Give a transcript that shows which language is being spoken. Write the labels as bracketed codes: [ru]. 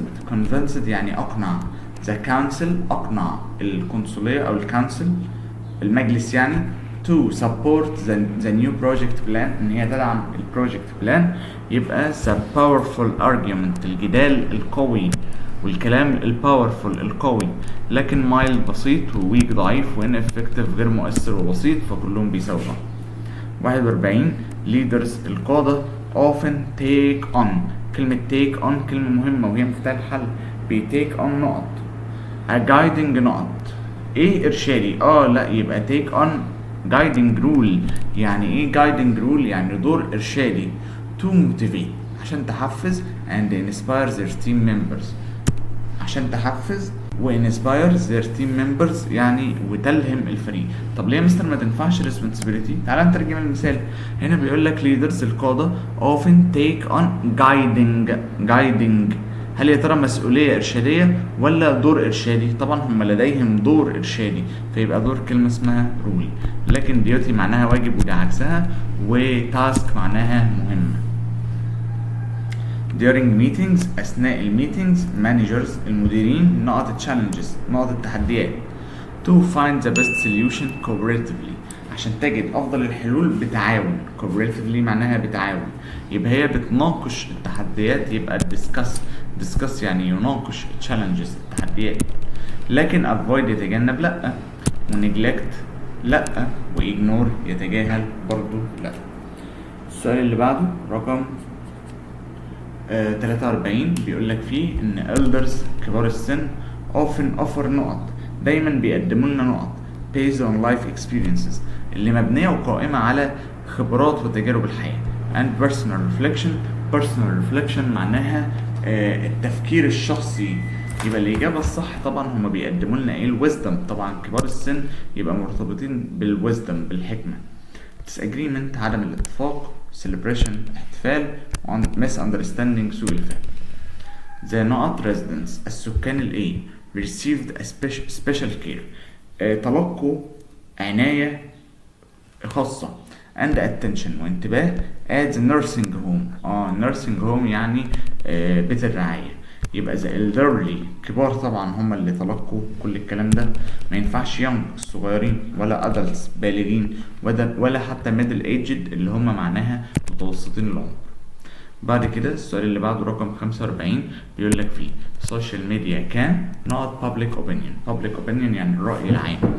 [en] convinced [ar] يعني أقنع. [en] the council [ar] أقنع القنصلية أو الكونسل المجلس يعني [en] to support the new project plan [ar] إن هي تدعم البروجكت بلان. يبقى [en] the powerful argument [ar] الجدال القوي والكلام الباورفul القوي. لكن mild بسيط وweak ضعيف ineffective غير مؤثر وبسيط، فكلهم بيساووا. [en] 41 leaders القادة often take on. [ar] كلمة [en] take on [ar] كلمة مهمة وهي مفتاح الحل. [en] take on نقط a guiding [ar] نقط ايه ارشادي لا يبقى [en] take on guiding rule. [ar] يعني ايه [en] guiding rule؟ [ar] يعني دور ارشادي [en] to motivate [ar] عشان تحفز [en] and inspire their team members عشان تحفز وinspire their team members [ar] يعني وتلهم الفريق. طب ليه يا مستر ما تنفعش responsibility؟ تعال نترجم المثال. هنا بيقول لك [en] leaders [ar] القادة [en] often take on guiding [ar] هل يا ترى مسؤولية إرشادية ولا دور إرشادي؟ طبعا هم لديهم دور إرشادي، فيبقى دور كلمة اسمها رول. لكن duty معناها واجب وده عكسها، وتاسك معناها مهمة. [en] during meetings [ar] أثناء الميتينجز [en] managers [ar] المديرين [en] نقط challenges نقط [ar] التحديات [en] to find the best solution cooperatively [ar] عشان تجد افضل الحلول بتعاون. cooperatively معناها بتعاون، يبقى هي بتناقش التحديات، يبقى discuss يعني يناقش challenges التحديات. لكن avoid يتجنب لا، ونجلكت لا، واجنور يتجاهل برضو لا. السؤال اللي بعده رقم 43 بيقول لك فيه ان [en] elders [ar] كبار السن [en] often offer [ar] نقط، دايما بيقدموا لنا نقط [en] based on life experiences [ar] اللي مبنيه وقائمه على خبرات وتجارب الحياه. [en] and personal reflection [ar] معناها التفكير الشخصي. يبقى الإجابة الصح طبعا هما بيقدموا لنا إيه؟ الويزدم. طبعا كبار السن يبقى مرتبطين بالويزدم، بالحكمة. disagreement عدم الاتفاق، celebration احتفال، misunderstanding سوء الفهم. [en] the نقط residents [ar] السكان الإيه؟ [en] received a special care [ar] تلقوا عناية خاصة [en] and attention [ar] وانتباه [en] at the nursing home. nursing home [ar] يعني بيت الرعاية. يبقى [en] the elderly [ar] كبار طبعا هم اللي تلقوا كل الكلام ده، ما ينفعش young الصغيرين، ولا adults بالغين، ولا حتى [en] middle aged [ar] اللي هم معناها متوسطين العمر. بعد كده السؤال اللي بعده رقم 45 بيقول لك فيه [en] social media [ar] كان [en] not public opinion [ar] يعني الرأي العام.